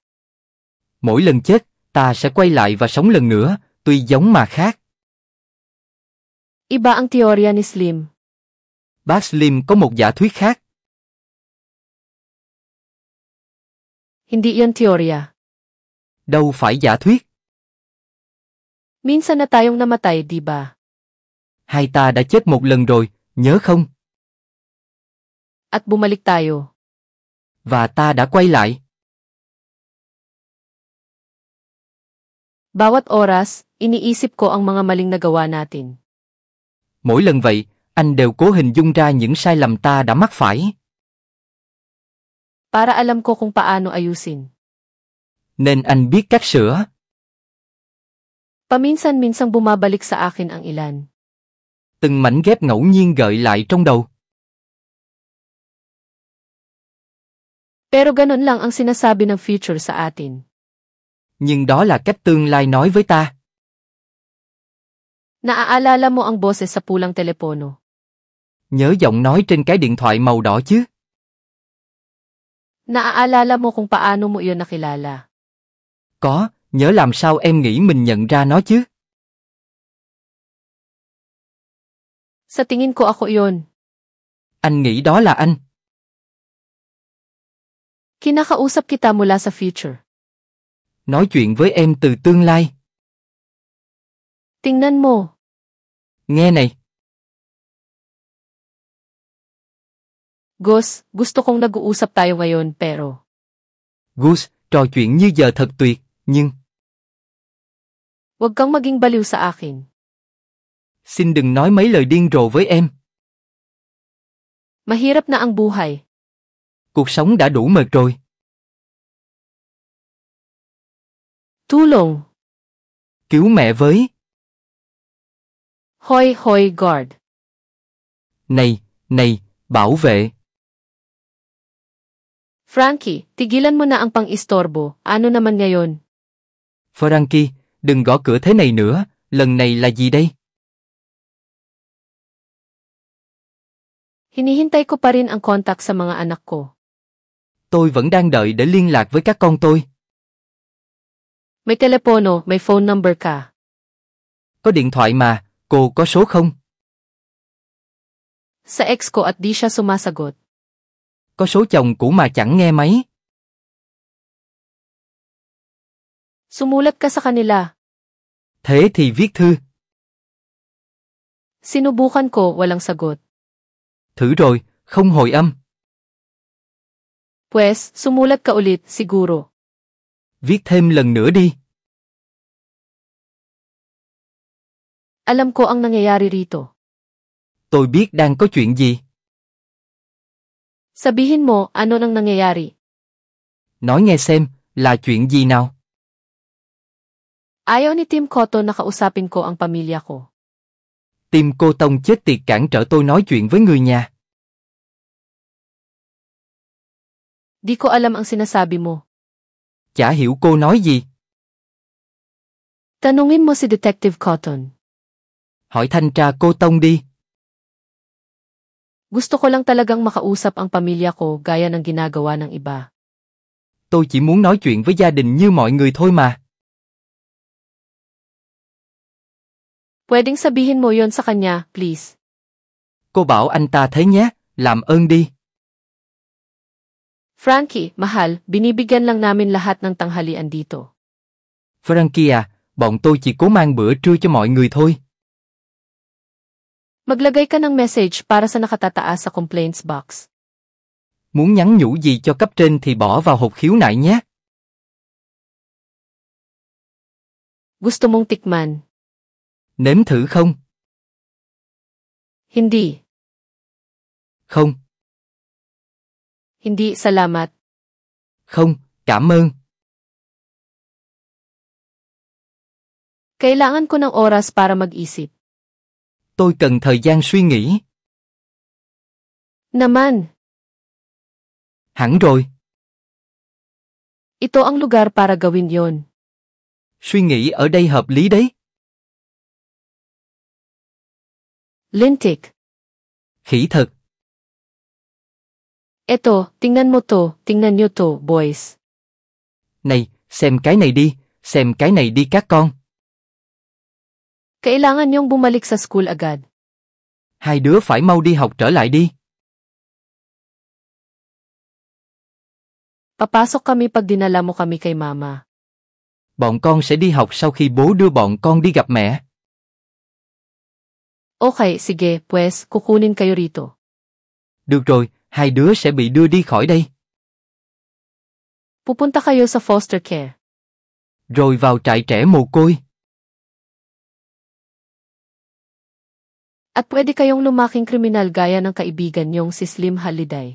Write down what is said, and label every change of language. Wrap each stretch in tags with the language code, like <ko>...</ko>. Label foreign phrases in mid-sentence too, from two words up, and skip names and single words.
<vi>Mỗi lần chết, ta sẽ quay lại và sống lần nữa, tuy giống mà khác.</vi> <tl>Iba ang teorya ni Slim.</tl> <vi>Bác Slim có một giả thuyết khác.</vi> <tl>Hindi iyon teorya.</tl> <vi>Đâu phải giả thuyết.</vi> <tl>Minsan na tayong namatay, di ba?</tl> <vi>Hai ta đã chết một lần rồi, nhớ không?</vi> <tl>At bumalik tayo.</tl> <vi>Và ta đã quay lại.</vi> <tl>Bawat oras, iniisip ko ang mga maling nagawa natin.</tl> <vi>Mỗi lần vậy, anh đều cố hình dung ra những sai lầm ta đã mắc phải.</vi> <tl>Para alam ko kung paano ayusin.</tl> <vi>Nên anh biết cách sửa.</vi> <tl>Paminsan-minsang bumabalik sa akin ang ilan.</tl> <vi>Từng mảnh ghép ngẫu nhiên gợi lại trong đầu.</vi> <tl>Pero ganun lang ang sinasabi ng future sa atin.</tl> <vi>Nhưng đó là cách tương lai nói với ta.</vi> <tl>Naaalala mo ang boses sa pulang telepono.</tl> <vi>Nhớ giọng nói trên cái điện thoại màu đỏ chứ?</vi> <tl>Naaalala mo kung paano mo iyon nakilala.</tl> <vi>Có, nhớ làm sao em nghĩ mình nhận ra nó chứ?</vi> <tl>Sa tingin ko ako iyon.</tl> <vi>Anh nghĩ đó là anh.</vi> <tl>Kinakausap kita mula sa future.</tl> <vi>Nói chuyện với em từ tương lai.</vi> <tl>Tingnan mo.</tl> <vi>Nghe này,</vi> <tl>Gus, gusto kong nag-uusap tayo ngayon pero...</tl> <vi>Gus, trò chuyện như giờ thật tuyệt, nhưng...</vi> <tl>Huwag kang maging baliw sa akin.</tl> <vi>Xin đừng nói mấy lời điên rồ với em.</vi> <tl>Mahirap na ang buhay.</tl> <vi>Cuộc sống đã đủ mệt rồi.</vi> <tl>Tulong.</tl> <vi>Cứu mẹ với.</vi> <tl>Hoy hoy guard.</tl> <vi>Này, bảo vệ.</vi> <tl>Frankie, tigilan mo na ang pang-istorbo. Ano naman ngayon?</tl> <vi>Frankie, đừng gõ cửa thế này nữa, lần này là gì đây?</vi> <tl>Hinihintay ko pa rin ang contact sa mga anak ko.</tl> <vi>Tôi vẫn đang đợi để liên lạc với các con tôi.</vi> <tl>May telepono, may</tl> <en>phone number</en> <tl>ka.</tl> <vi>Có điện thoại mà, cô có số không?</vi> <tl>Sa ex ko at di siya sumasagot.</tl> <vi>Có số chồng cũ mà chẳng nghe máy.</vi> <tl>Sumulat ka sa kanila.</tl> <vi>Thế thì viết thư.</vi> <tl>Sinubukan ko, walang sagot.</tl> <vi>Thử rồi, không hồi âm.</vi> <tl>Pues, sumulat ka ulit, siguro.</tl> <vi>Viết thêm lần nữa đi.</vi> <tl>Alam ko ang nangyayari rito.</tl> <vi>Tôi biết đang có chuyện gì.</vi> <tl>Sabihin mo, ano nang nangyayari?</tl> <vi>Nói nghe xem, là chuyện gì nào?</vi> <tl>Ayaw ni Tim Cotton na kausapin ko ang pamilya ko.</tl> <vi>Tim cô Tông chết tiệt cản trở tôi nói chuyện với người nhà.</vi> <tl>Di ko alam ang sinasabi mo.</tl> <vi>Chả hiểu cô nói gì.</vi> <tl>Tanungin mo si Detective Cotton.</tl> <vi>Hỏi thanh tra cô Tông đi.</vi> <tl>Gusto ko lang talagang makausap ang pamilya ko gaya ng ginagawa ng iba.</tl> <vi>Tôi chỉ muốn nói chuyện với gia đình như mọi người thôi mà.</vi> <tl>Pwedeng sabihin mo yon sa kanya, please.</tl> <vi>Cô bảo anh ta thế nhé, làm ơn đi.</vi> <tl>Frankie, mahal, binibigyan lang namin lahat ng tanghalian dito.</tl> <vi>Frankie à, bọn tôi chỉ cố mang bữa trưa cho mọi người thôi.</vi> <tl>Maglagay ka ng message para sa nakatataas sa</tl> <en>complaints box.</en> <vi>Muốn nhắn nhủ gì cho cấp trên thì bỏ vào hộp khiếu nại nhé.</vi> <tl>Gusto mong tikman?</tl> <vi>Nếm thử không?</vi> <tl>Hindi.</tl> <vi>Không.</vi> <tl>Hindi, salamat.</tl> <vi>Không, cảm ơn.</vi> <tl>Kailangan ko ng oras para mag-isip.</tl> <vi>Tôi cần thời gian suy nghĩ.</vi> <tl>Naman.</tl> <vi>Hẳn rồi.</vi> <tl>Ito ang lugar para gawin yon.</tl> <vi>Suy nghĩ ở đây hợp lý đấy.</vi> <tl>Lintik.</tl> <vi>Khỉ thật.</vi> <tl>Eto, tingnan mo to, tingnan nyo to, boys.</tl> <vi>Này, xem cái này đi, xem cái này đi các con.</vi> <tl>Kailangan niyong bumalik sa school agad.</tl> <vi>Hai đứa phải mau đi học trở lại đi.</vi> <tl>Papasok kami pag dinala mo kami kay mama.</tl> <vi>Bọn con sẽ đi học sau khi bố đưa bọn con đi gặp mẹ.</vi> <tl>Okay, sige, pues, kukunin kayo rito.</tl> <vi>Được rồi, hai đứa sẽ bị đưa đi khỏi đây.</vi> <tl>Pupunta kayo sa</tl> <en>foster care.</en> <vi>Rồi vào trại trẻ mồ côi.</vi> <tl>At pwede kayong lumaking kriminal gaya ng kaibigan niyong si Slim Halliday.</tl>